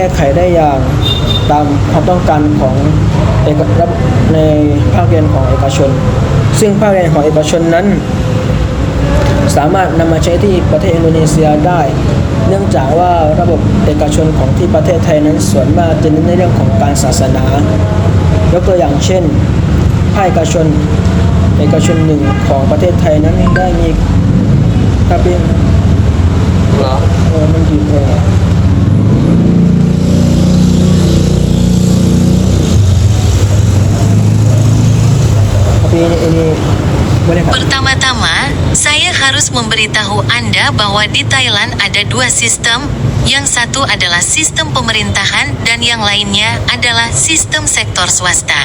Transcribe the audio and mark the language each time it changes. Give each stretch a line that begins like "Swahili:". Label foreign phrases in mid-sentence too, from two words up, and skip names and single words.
Thai: ไขได้อย่างตามความต้องการของในภาคเรียนของเอกชนซึ่งภาคเรียนของเอกชนนั้นสามารถนำมาใช้ที่ประเทศอินโดนีเซียได้เนื่องจากว่าระบบเอกชนของที่ประเทศไทยนั้นส่วนมากจะเน้นในเรื่องของการศาสนายกตัวอย่างเช่นภาคเอกชนหนึ่งของประเทศไทยนั้นได้มีถ้าเป็นมันอยู่
Indonesian: Pertama-tama, saya harus memberitahu Anda bahwa di Thailand ada dua sistem, yang satu adalah sistem pemerintahan dan yang lainnya adalah sistem sektor swasta.